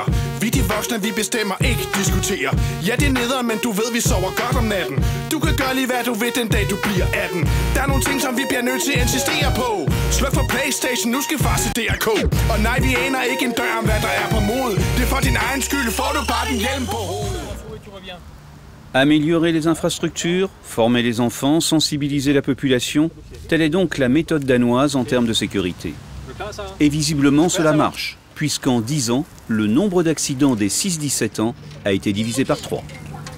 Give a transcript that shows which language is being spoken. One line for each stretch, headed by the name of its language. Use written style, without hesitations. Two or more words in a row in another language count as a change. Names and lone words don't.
Danish: Vi de voksne, vi bestemmer, ikke diskuterer. Ja, det er nederen, men du ved, vi sover godt om natten. Du kan gøre lige, hvad du vil, den dag du bliver 18. Der er nogle ting, som vi bliver nødt til at insistere på. Sluk for PlayStation, nu skal far se DRK. Og nej, vi aner ikke en dør om, hvad der er på mod. Det er for din egen skyld, får du bare den hjelm på hovedet.
French: Améliorer les infrastructures, former les enfants, sensibiliser la population, telle est donc la méthode danoise en termes de sécurité. Et visiblement cela marche, puisqu'en 10 ans, le nombre d'accidents des 6-17 ans a été divisé par 3.